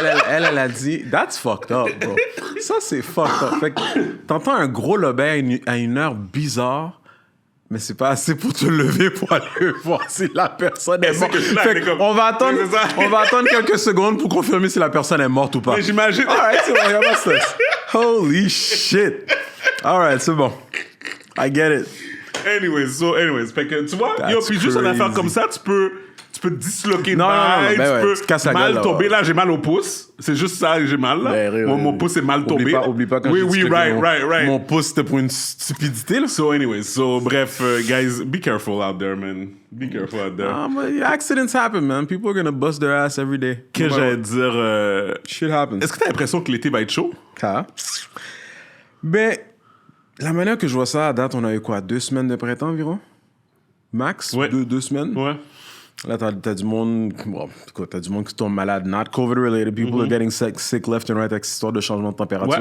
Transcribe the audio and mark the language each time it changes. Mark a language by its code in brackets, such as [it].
[en] elle a dit, that's fucked up, bro. [fr] Ça, c'est fucked up. Fait que t'entends un gros lobet à une heure bizarre, mais c'est pas assez pour te lever pour aller voir si la personne est morte. On va attendre quelques secondes pour confirmer si la personne est morte ou pas. Mais j'imagine. Alright, c'est bon, y a pas de stress. [en] Holy shit. Alright, c'est bon. I get it. [fr] Anyways, fait que tu vois, puis juste une affaire comme ça, tu peux te disloquer de bail, tu peux mal tomber. Là, j'ai mal au pouce. C'est juste ça que j'ai mal, là. Mon pouce est mal tombé. Oublie pas quand [en] right. [fr] Mon pouce, c'était pour une stupidité, là. [en] Bref, guys, [fr] be careful out there, man. [en] Be careful out there. Accidents happen, man. People are gonna bust their ass every day. [fr] Qu'est-ce que j'allais dire? [en] Shit happens. [fr] Est-ce que t'as l'impression que l'été va être chaud? Ben, La manière que je vois ça, à date, on a eu quoi? 2 semaines de printemps environ? Max? Ouais. 2 semaines? Ouais. Là, t'as du monde... Bon, écoute, t'as du monde qui tombe malade. Not COVID-related. People are getting sick left and right avec cette histoire de changement de température.